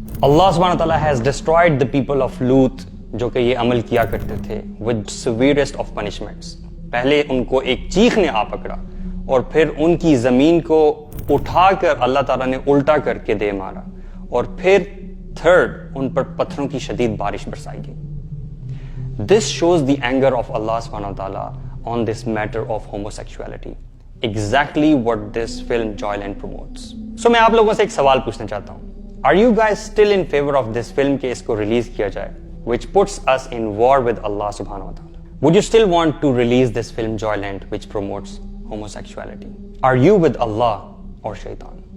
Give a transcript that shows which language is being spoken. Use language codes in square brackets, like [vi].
[en] اللہ سبحانہ تعالیٰ has destroyed the people of Lut, [ur] جو کہ یہ عمل کیا کرتے تھے, [en] with severest of punishments. [ur] پہلے ان کو ایک چیخ نے آ پکڑا اور پھر ان کی زمین کو اٹھا کر اللہ تعالیٰ نے الٹا کر کے دے مارا, اور پھر تھرڈ ان پر پتھروں کی شدید بارش برسائی گئی. [en] This shows the anger of Allah subhanahu wa ta'ala on this matter of homosexuality. Exactly what this film Joyland promotes. So [ur] میں آپ لوگوں سے ایک سوال پوچھنا چاہتا ہوں. [en] Are you guys still in favor of this film [ur] کہ اس کو ریلیز کیا جائے, [en] which puts us in war with Allah subhanahu wa ta'ala? Would you still want to release this film Joyland which promotes homosexuality? Are you with Allah or Shaitan?